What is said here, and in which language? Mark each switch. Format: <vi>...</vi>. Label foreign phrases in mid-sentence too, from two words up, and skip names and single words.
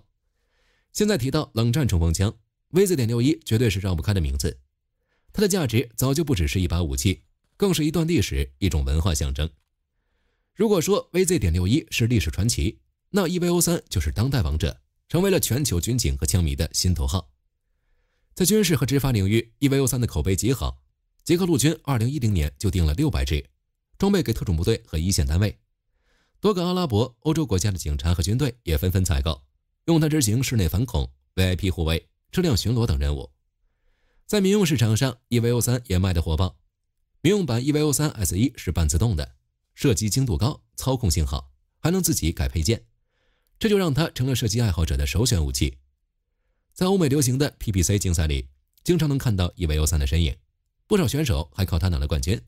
<zh>現在提到冷戰冲锋槍，VZ.61 絕對是繞不開的名字。它的價值早就不只是一把武器，更是一段歷史，一種文化象徵。如果說 VZ.61 是歷史傳奇，那 EVO3 就是当代王者，成為了全球軍警和槍迷的心頭號。在軍事和執法領域 ，EVO3 的口碑極好。捷克陸軍2010年就訂了600支，裝備給特種部隊和一線單位。多個阿拉伯、歐洲國家的警察和軍隊也紛紛採購，用它執行室內反恐、VIP 護衛、車輛巡邏等任務。在民用市場上 ，EVO3 也賣得火爆。民用版 EVO3 S1 是半自動的，射擊精度高，操控性好，還能自己改配件，這就讓它成了射擊愛好者的首選武器。在歐美流行的 PPC 競賽裡，經常能看到 EVO3 的身影，不少選手還靠它拿了冠軍。</zh>